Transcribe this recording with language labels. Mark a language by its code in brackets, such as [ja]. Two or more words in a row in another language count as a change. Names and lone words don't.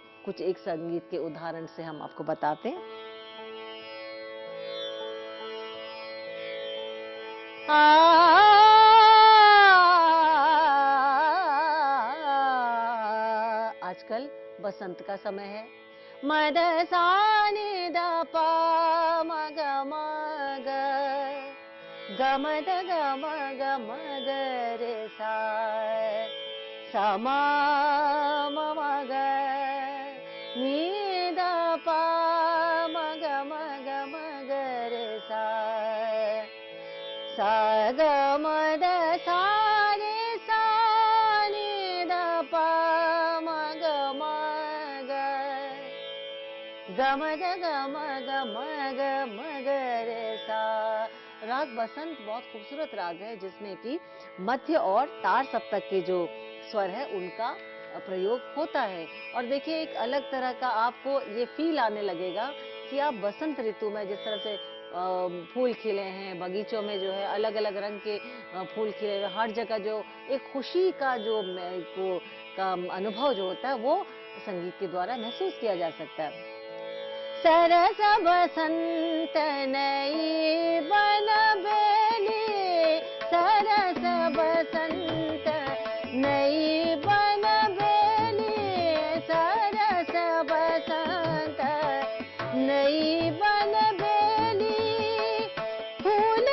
[hi] कुछ एक संगीत के उदाहरण से हम आपको बताते हैं। आजकल बसंत का समय है। मद सा नि द प म ग म ग, ग म द ग म ग म ग रे सा, सा म म म ग, नि द प म ग म ग म ग रे सा, सा ग म द सा रे सा नि द प म ग म ग, ग म द ग म ग म ग म ग रे सा। राग बसंत बहुत खूबसूरत राग है, जिसमें कि मध्य और तार सप्तक के जो स्वर है उनका प्रयोग होता है। और देखिए, एक अलग तरह का आपको ये फील आने लगेगा कि आप बसंत ऋतु में, जिस तरह से फूल खिले हैं बगीचों में, जो है अलग अलग रंग के फूल खिले हुए, हर जगह जो एक खुशी का जो को का अनुभव जो होता है, वो संगीत के द्वारा महसूस किया जा सकता है। सरस बसंत नई बन बेली, सरस बसंत नई बन बेली, सरस बसंत नई बन बेली, फूल